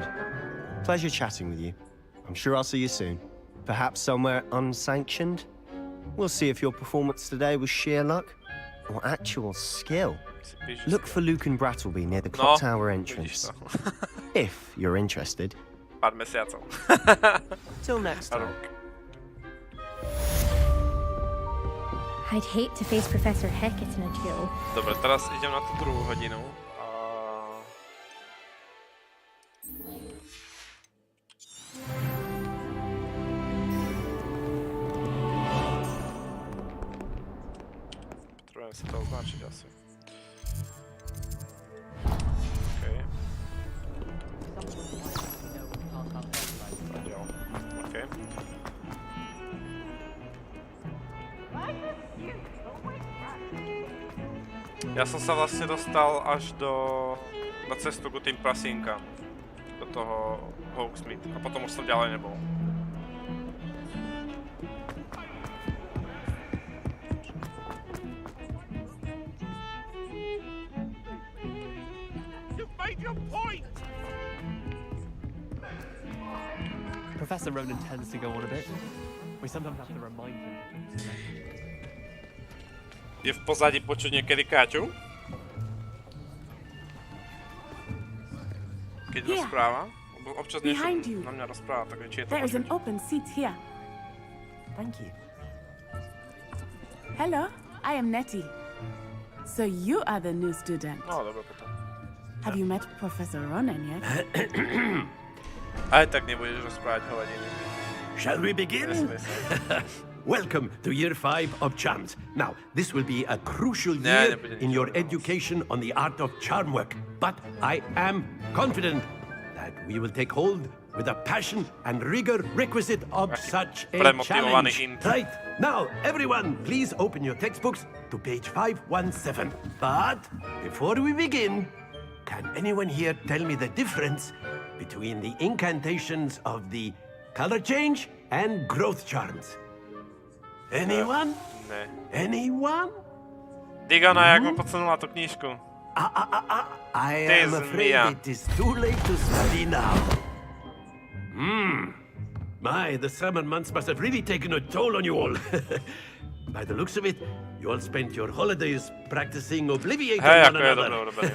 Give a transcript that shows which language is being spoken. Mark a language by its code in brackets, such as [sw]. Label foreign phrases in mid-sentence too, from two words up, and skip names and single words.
[en] Pleasure chatting with you. I'm sure I'll see you soon. Perhaps somewhere unsanctioned? We'll see if your performance today was sheer luck or actual skill. Look for Luke and Brattleby near the clock tower entrance. If you're interested. [sk] Pár mesiacov. [en] Till next time. I'd hate to face Professor Hackett in a duel. [sk] Dobre, teraz idem na tú druhú hodinu. Potrebujem si to označiť asi. Okej. Okej. Ja som sa vlastne dostal až na cestu k tým prasínkam. Do toho Hogsmeade. A potom už som ďalej nebol. [en] Professor Ronan tends to go on a bit. We sometimes have to remind him. [sk] Je v pozadí počuť niekedy Káťu? Keď rozpráva? Občas niečo na mňa rozpráva, tak či je to [en] There is an open seat here. Thank you. Hello, I am Nettie. So you are the new student. [sk] No, dobre potom. [en] Have you met Professor Ronan yet? [sk] Aj tak nebudeš rozprávať hovadiny. [en] Shall we begin? Welcome to Year 5 of Charms. Now, this will be a crucial year in your education on the art of charm work. But I am confident that we will take hold with the passion and rigor requisite of such a challenge. Right, now, everyone, please open your textbooks to page 517. But before we begin, can anyone here tell me the difference between the incantations of the color change and growth charms? Anyone? [sk] Ne. [en] Anyone? [sk] Digana, jak mu podsunula tú knížku. [en] I am afraid it is too late to study now. My, the summer months must have really taken a toll on you all. By the looks of it, you all spent your holidays practicing Obliviate on one another.